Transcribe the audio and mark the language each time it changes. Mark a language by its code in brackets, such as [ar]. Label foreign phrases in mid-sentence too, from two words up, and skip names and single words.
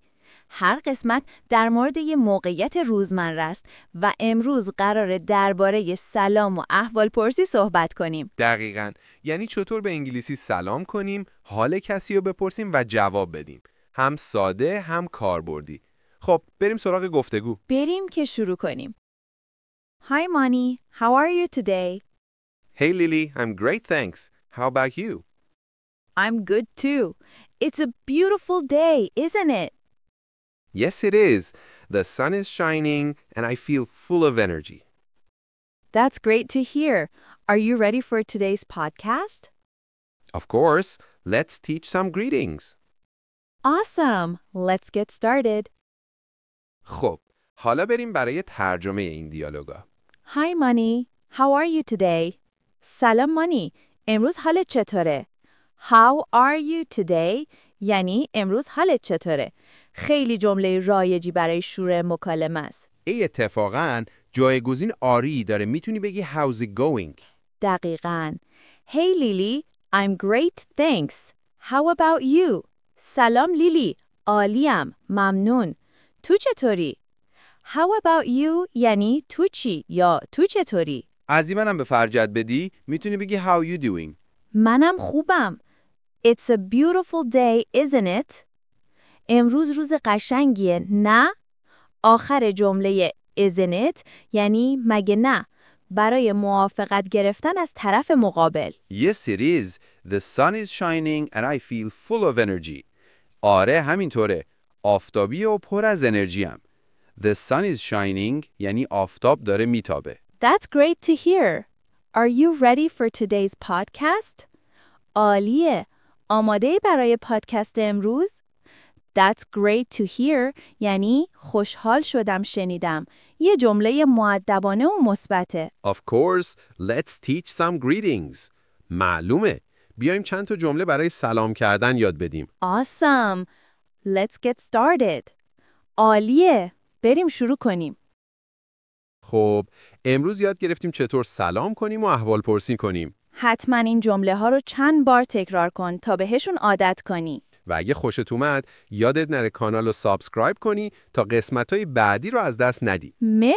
[fa] هر قسمت در مورد یه موقعیت روزمره است و امروز قراره درباره سلام و احوالپرسی صحبت کنیم. دقیقاً، یعنی چطور به انگلیسی سلام کنیم، حال کسی رو بپرسیم و جواب بدیم. هم ساده هم کاربردی. خب بریم سراغ گفتگو. بریم که شروع کنیم. [en] Hi Moni, how are you today? Hey Lily, I'm great thanks. How about you? I'm good too. It's a beautiful day, isn't it? Yes it is. The sun is shining and I feel full of energy. That's great to hear. Are you ready for today's podcast? Of course, let's teach some greetings. Awesome. Let's get started. [fa] خب، حالا بریم برای ترجمه این دیالوگا. [en] Hi Moni, how are you today? [fa] سلام مانی، امروز حالت چطوره؟ [en] How are you today؟ [fa] یعنی امروز حالت چطوره؟ خیلی جمله رایجی برای شروع مکالمه است. اتفاقاً جایگزین آری داره، میتونی بگی [en] how's it going. [fa] دقیقاً. [en] Hey Lily, I'm great thanks. How about you? [fa] سلام لیلی، عالیم، ممنون. تو چطوری؟ [en] How about you [fa] یعنی تو چی یا تو چطوری؟ از این منم به فرجت بدی، میتونی بگی [en] how you doing. [fa] منم خوبم. [en] It's a beautiful day, isn't it? [fa] امروز روز قشنگیه، نه؟ آخر جمله [en] isn't it [fa] یعنی مگه نه؟ برای موافقت گرفتن از طرف مقابل. [en] Yes it is. The sun is shining and I feel full of energy. [fa] آره همینطوره. آفتابی و پر از انرژیم. [en] The sun is shining [fa] یعنی آفتاب داره میتابه. [en] That's great to hear. Are you ready for today's podcast? [fa] عالیه. آماده برای پادکست امروز؟ [en] That's great to hear [fa] یعنی خوشحال شدم شنیدم. یه جمله مؤدبانه و مثبته. [en] Of course, let's teach some greetings. [fa] معلومه. بیایم چند تا جمله برای سلام کردن یاد بدیم. [en] Awesome. Let's get started. [fa] عالیه. بریم شروع کنیم. خب، امروز یاد گرفتیم چطور سلام کنیم و احوال پرسی کنیم. حتما این جمله ها رو چند بار تکرار کن تا بهشون عادت کنی. و اگه خوشت اومد، یادت نره کانال رو سابسکرایب کنی تا قسمت‌های بعدی رو از دست ندی.